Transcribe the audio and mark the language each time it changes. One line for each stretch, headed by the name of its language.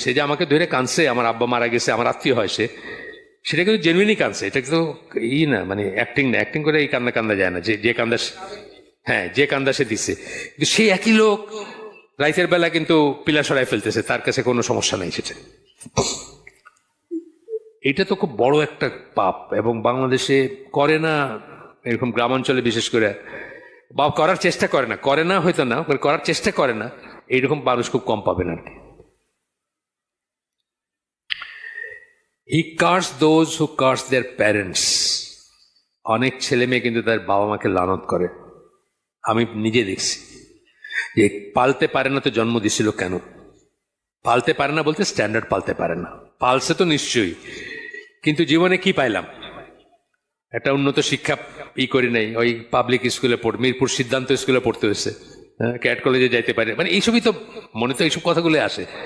Bangla: সে যে আমাকে ধরে কাঁদছে, আমার আব্বা মারা গেছে, আমার আত্মীয় হয় সে, সেটা কিন্তু জেনুইনই কাঁদছে, এটা কিন্তু না মানে অ্যাক্টিং না, অ্যাক্টিং করে এই কান্দা যায় না, যে কান্দা, হ্যাঁ যে কান্দা সে দিচ্ছে, কিন্তু সেই একই লোক রাইতের বেলা কিন্তু পিলার সরাই ফেলতেছে, তার কাছে কোনো সমস্যা নেই সেটা। এটা তো খুব বড় একটা পাপ, এবং বাংলাদেশে করে না, এরকম গ্রামাঞ্চলে বিশেষ করে, বা করার চেষ্টা করে না হয়তো না, করার চেষ্টা করে না, এইরকম মানুষ খুব কম পাবেন আর কি।
English: He cursed those who curse their parents
Bangla: অনেক ছেলে মেয়ে কিন্তু তার বাবা মাকে লানত করে। আমি নিজে দেখছি যে পালতে পারে না তো জন্ম দিছিল কেন? পালতে পারে না বলতে স্ট্যান্ডার্ড পালতে পারে না, পালছে তো নিশ্চয়ই, কিন্তু জীবনে কি পাইলাম? একটা উন্নত শিক্ষা করি নাই, ওই পাবলিক স্কুলে মিরপুর সিদ্ধান্ত স্কুলে পড়তে হয়েছে, ক্যাট কলেজে যাইতে পারে, মানে এইসবই তো মনে, তো এইসব কথাগুলো আসে।